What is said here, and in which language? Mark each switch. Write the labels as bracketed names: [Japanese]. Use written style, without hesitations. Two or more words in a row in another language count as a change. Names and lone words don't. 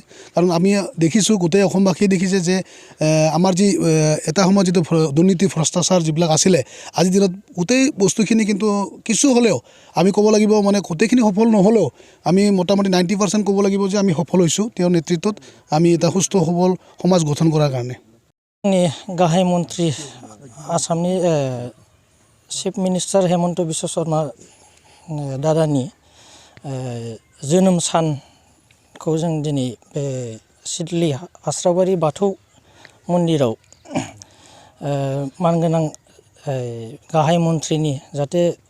[Assamese] কাৰণ আমি দেখিছোঁ গোটেই অসমবাসীয়ে দেখিছে যে আমাৰ যি এটা সময়ত যিটো দুৰ্নীতি ভ্ৰষ্টাচাৰ যিবিলাক আছিলে আজিৰ দিনত গোটেই বস্তুখিনি কিন্তু কিছু হ'লেও আমি ক'ব লাগিব মানে গোটেইখিনি সফল নহ'লেও আমি মোটামুটি 90% ক'ব লাগিব যে আমি সফল হৈছোঁ তেওঁৰ নেতৃত্বত আমি এটা সুস্থ সবল সমাজ গঠন কৰাৰ কাৰণে। [Bodo] गाहाय मन्त्रि आसामनि चिफ मिनिस्टार हेमन्त बिश्व शर्मा दादानि जोनोम सानखौ जों दिनै बे सिडली हास्रावबारि बाथौ मन्दिराव मानगोनां गाहाय मन्थ्रिनि जाहाथे